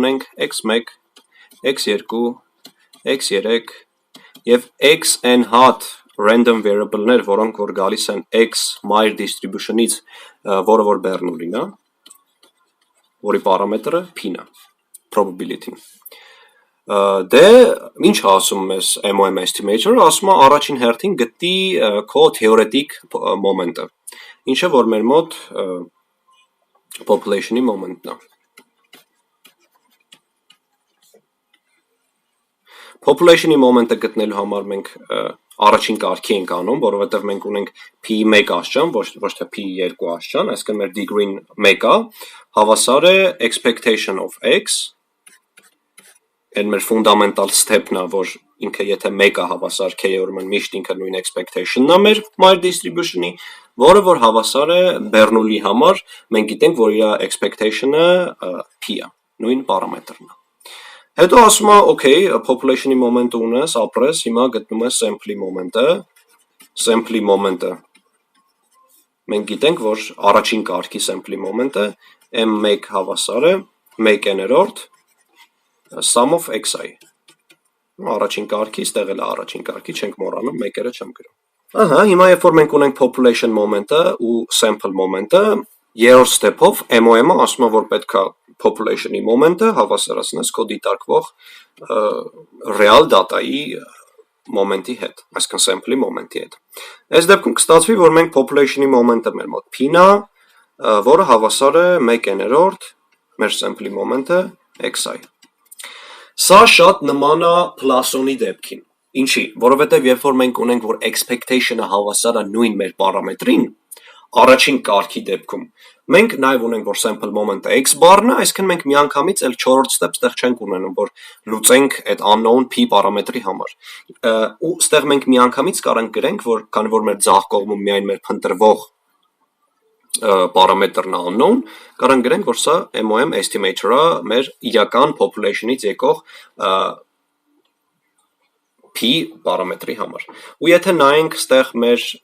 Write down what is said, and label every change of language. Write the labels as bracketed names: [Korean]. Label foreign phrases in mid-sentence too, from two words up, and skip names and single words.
[Armenian] ունենք x1, x2, x3 և xn հատ [English] random variable- [Armenian] ներ, որոնք որ գալիս են x [English] Meyer distribution- [Armenian] ից, որը որ Bernoulli-ն է, որի պարամետրը P-ն է, probability-ն։ Դե, ինչ ասում մեզ [English] MOM estimator, [Armenian] ասում է առաջին հերթին գտի քո [English] theoretic moment- [Armenian] ը, ինչը որ մեր մոտ population-ի moment-ն է։ Population-ի moment-ը գտնելու համար մենք առաջին կարգի ենք անում, որովհետև մենք ունենք P1 աստիճան, ոչ թե P2 աստիճան, այսինքն մեր degree-ն 1 է, հավասար է [English] expectation of x, [Armenian] այն մեր [English] fundamental step- [Armenian] ն է, որ ինքը եթե 1 է հավասար k-ը, ուրեմն միշտ ինքը նույն expectation-ն է մեր [English] Meyer distribution- [Armenian] ի, որը որ հավասար է Bernoulli համար, մենք գիտենք, որ իր expectation-ը P է, նույն պարամետրն է։ Հետո ասում է, okay, population-ի moment-ը ունես, ապրես, հիմա գտնում ես sample-ի moment-ը, sample-ի moment-ը, մենք գիտենք, որ առաջին կարգի sample-ի moment-ը M1 հավասար է 1/n-րդ [English] sum of xi, [Armenian] առաջին կարգի, ստեղ էլ է առաջին կարգի, չենք մոռանում, մեկերը չեմ գրում։ Հիմա երբ որ մենք ունենք [English] population moment- [Armenian] ը ու [English] sample moment- [Armenian] ը, երրորդ step-ով MOM-ը ասում է, որ պետք է population-ի moment-ը հավասարացնես քո դիտարկվող [English] real data- [Armenian] ի moment-ի հետ, այսինքն sample-ի moment-ի հետ։ Այս դեպքում կստացվի, որ մենք population-ի moment-ը մեր մոտ P-ն է, որը հավասար է 1/n-րդ մեր sample-ի moment-ը xi։ Սա շատ նման է Poisson-ի դեպքին, ինչի, որովհետև երբ որ մենք ունենք, որ expectation-ը հավասար է նույն մեր պարամետրին, առաջին կարգի դեպքում, մենք նաև ունենք, որ [English] sample moment- [Armenian] ը x բառն է, այսինքն մենք միանգամից էլ 4-րդ step ստեղ չենք ունենում, որ լուծենք այդ unknown P պարամետրի համար։ Ու ստեղ մենք միանգամից կարող գրենք, որ քանի որ մեր ձախ կողմում միայն մեր փնտրվող պարամետրն է unknown, կարող գրենք, որ սա [English] MOM estimator- [Armenian] ը մեր իրական population-ից եկող P պարամետրի համար։ Ու եթե նայենք ստեղ մեր